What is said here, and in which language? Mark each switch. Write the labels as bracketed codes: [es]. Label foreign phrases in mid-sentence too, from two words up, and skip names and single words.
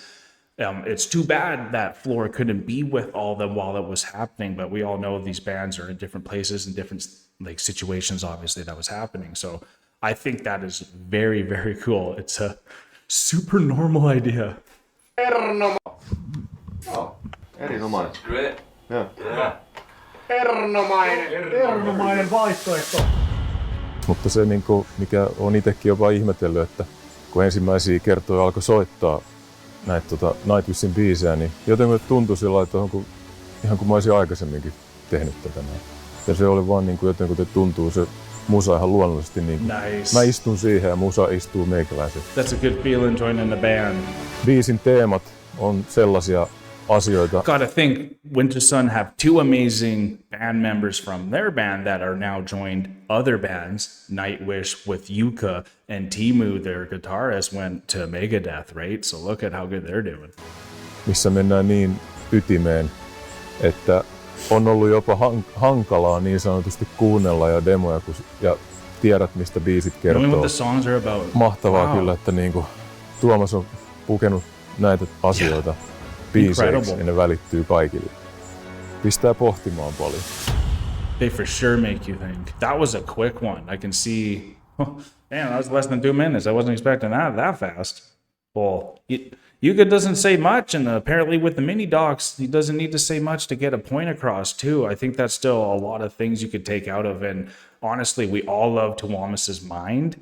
[en] It's too bad that Flora couldn't be with all of them while it was happening, but we all know these bands are in different places and different like situations, obviously, that was happening. So I think that is very, very cool. It's a super normal idea. [fi] Erinomainen. [en] Great. Yeah. [fi] Erinomainen vaihtoehto. Mutta se, mikä on itsekin jopa ihmetellyt, että kun ensimmäisiä kertoja alkoi soittaa näitä Nightwishin biisejä, niin jotenkin tuntui sillä lailla, ihan kuin mä olisin aikaisemminkin tehnyt tätä näin. Ja se oli vaan jotenkin tuntuu se musa ihan luonnollisesti. [en] Nice. [fi] Mä istun siihen ja musa istuu meikäläisen. [en] That's a good feeling joining the band. [fi] Biisin teemat on sellaisia asioita. [en] Gotta think, Winter Sun have 2 amazing band members from their band that are now joined other bands. Nightwish with Yuka, and Timu, their guitarist, went to Megadeth, right? So look at how good they're doing. [fi] Missä mennään niin ytimeen, että on ollut jopa hankalaa niin sanotusti kuunnella ja demoja, ja tiedät mistä biisit kertoo. [en] Knowing what the songs are about. [fi] Mahtavaa kyllä, että Tuomas on pukenut näitä asioita biiseiksi ja ne välittyy kaikille. Pistää pohtimaan paljon. [en] They for sure make you think. That was a quick one. I can see. Man, that was less than 2 minutes. I wasn't expecting that fast. Well, Yuka doesn't say much, and apparently with the mini docs, he doesn't need to say much to get a point across too. I think that's still a lot of things you could take out of, and honestly, we all love Tuomas's mind.